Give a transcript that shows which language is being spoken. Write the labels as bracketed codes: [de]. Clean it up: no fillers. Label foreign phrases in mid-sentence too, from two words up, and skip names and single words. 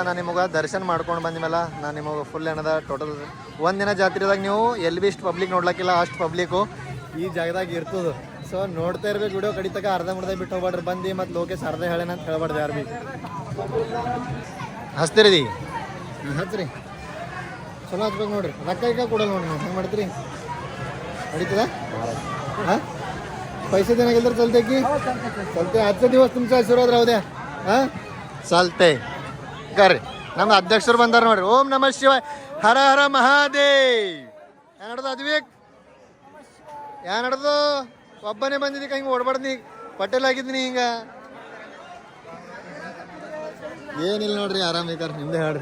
[kn] ನಾನು ನಿಮಗೆ ದರ್ಶನ ಮಾಡ್ಕೊಂಡು ಬಂದ ಮೇಲೆ ನಾನು ನಿಮಗೆ ಫುಲ್ ಏನದ ಟೋಟಲ್ ಒಂದಿನ ಜಾತ್ರೆದಾಗ ನೀವು ಎಲ್ಲಿ ಭೀ ಇಷ್ಟು ಪಬ್ಲಿಕ್ ನೋಡ್ಲಿಕ್ಕಿಲ್ಲ, ಅಷ್ಟು ಪಬ್ಲಿಕ್ಕು ಈ ಜಾಗದಾಗ ಇರ್ತದೆ. ಸೊ ನೋಡ್ತಾ ಇರ್ಬೇಕು ವಿಡಿಯೋ ಕಡಿತಕ. ಅರ್ಧ ಬಿಟ್ಟು ಹೋಗ್ಬಾಡ್ರಿ. ಬಂದು ಮತ್ತು ಲೋಕೇಶ್ ಅರ್ಧ ಹೇಳೇನ ಅಂತ ಹೇಳ್ಬಾರ್ದು ಯಾರು ಭೀ. ಹಚ್ತೀರಿ ಹಚ್ರಿ, ಚಲೋ ಹಚ್ಬೇಕು ನೋಡ್ರಿ. ರೊಕ್ಕ ಕೊಡಲ್ಲ ನೋಡ್ರಿ. ನಾವು ಹೆಂಗೆ ಮಾಡ್ತೀರಿ? ನಡೀತದ? [mr] हां पैसे देना गेलं तर चालते की? चालते. आजचा दिवस तुमचा आशीर्वाद राहू द्या. हां चालते. कर [kn] ನಮ್ಮ ಅಧ್ಯಕ್ಷರು ಬಂದಾರ ನೋಡ್ರಿ. ಓಂ ನಮಃ ಶಿವಾಯ, ಹರ ಹರ ಮಹಾದೇವ್. ಏನ್ ನಡ್ದು ಅದ್ವಿಕ್? ಏನ್ ನಡ್ದು? ಒಬ್ಬನೇ ಬಂದಿದ್ದಕ್ಕೆ ಹಿಂಗೆ ಓಡ್ಬಾರ್ದು. ಪಟೇಲ್ ಆಗಿದ್ದೀನಿ ಹಿಂಗ ಏನಿಲ್ಲ ನೋಡ್ರಿ. ಆರಾಮ್ ಬೇಕಾರ ನಿಮ್ದೇ ಹೇಳ್ರಿ.